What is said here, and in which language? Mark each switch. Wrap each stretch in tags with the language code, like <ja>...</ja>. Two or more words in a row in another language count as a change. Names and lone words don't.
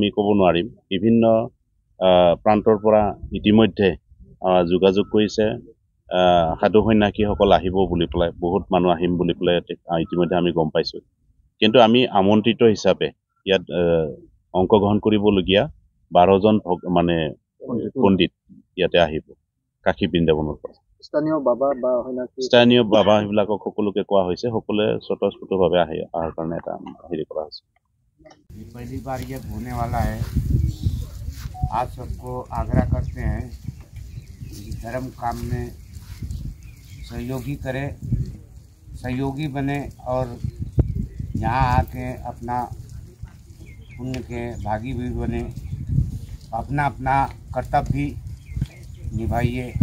<as>ক'ব নোৱাৰিম বিভিন্ন প্ৰান্তৰ পৰা ইতিমধ্যে যোগাযোগ কৰিছে সাধু সন্যাসীসকল আহিব বুলি পেলাই বহুত মানুহ আহিম বুলি পেলাই ইতিমধ্যে আমি গম পাইছো কিন্তু আমি আমন্ত্ৰিত হিচাপে ইয়াত অংশগ্ৰহণ কৰিবলগীয়া 12জন মানে পণ্ডিত ইয়াতে আহিব কাশী বৃন্দাবনৰ পৰা স্থানীয় বাবা সেইবিলাকক সকলোকে কোৱা হৈছে সকলোৱে স্বতঃস্ফূৰ্তভাৱে অহাৰ কাৰণে এটা হেৰি কৰা হৈছে</as> <hi>पहली बार ये होने वाला है आप सबको आग्रह करते हैं कि धर्म काम में सहयोगी बने और यहाँ आके अपना पुण्य के भागी भी बने अपना कर्तव्य भी निभाइए</hi>